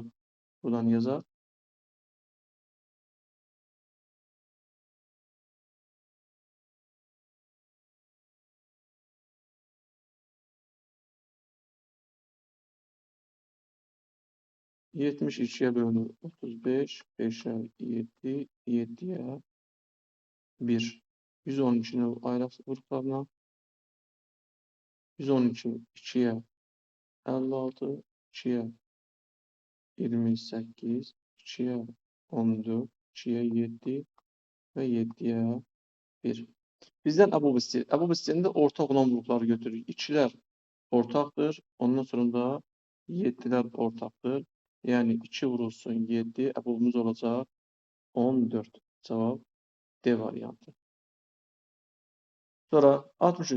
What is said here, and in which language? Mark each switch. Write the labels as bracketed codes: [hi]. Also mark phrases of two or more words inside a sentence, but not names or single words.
[az] Buradan yazaq. Yetmiş 2'ye bölünür 35, 5'e 7, 7'ye 1. 112'ni ayrı gruplarına. 112 2'ye 56, 2'ye 28, 2'ye 14, 2'ye 7 ve 7'ye 1. Bizden əbub istəyir. Əbub istəyəndə ortaq olan qrupları götürürük. 2'lər ortaqdır. Ondan sonra da 7'lər ortaqdır. Yani 2 vurulsun 7, əbubumuz olacaq 14. Cevap D variantı. Sonra 63.